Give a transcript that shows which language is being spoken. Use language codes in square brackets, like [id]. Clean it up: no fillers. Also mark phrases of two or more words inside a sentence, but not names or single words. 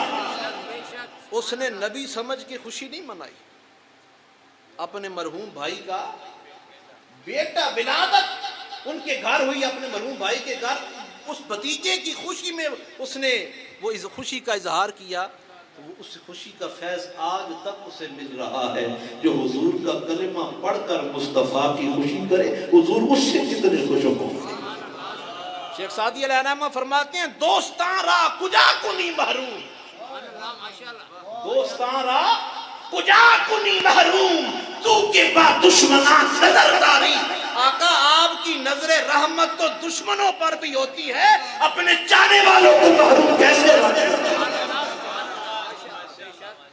[ur] اس نے نبی سمجھ کے خوشی نہیں منائی، اپنے مرحوم بھائی کا بیٹا ولادت ان کے گھر ہوئی، اپنے مرحوم بھائی کے گھر، اس بھتیجے کی خوشی میں اس نے وہ اس خوشی کا اظہار کیا، وہ اس خوشی کا فیض آج تک اسے مل رہا ہے۔ جو حضور کا کلمہ پڑھ کر مصطفیٰ کی خوشی کرے، حضور اس سے کتنے خوش ہوں۔ شیخ سعدی علیہ الرحمہ فرماتے ہیں [fa] دوستاں را کجا کنی محروم، دوستاں را کجا کنی محروم، تو کے بعد دشمنان نظر داری۔ [ur] آقا آپ کی نظر رحمت تو دشمنوں پر بھی ہوتی ہے، اپنے چاہنے والوں کو محروم کیسے رکھیں؟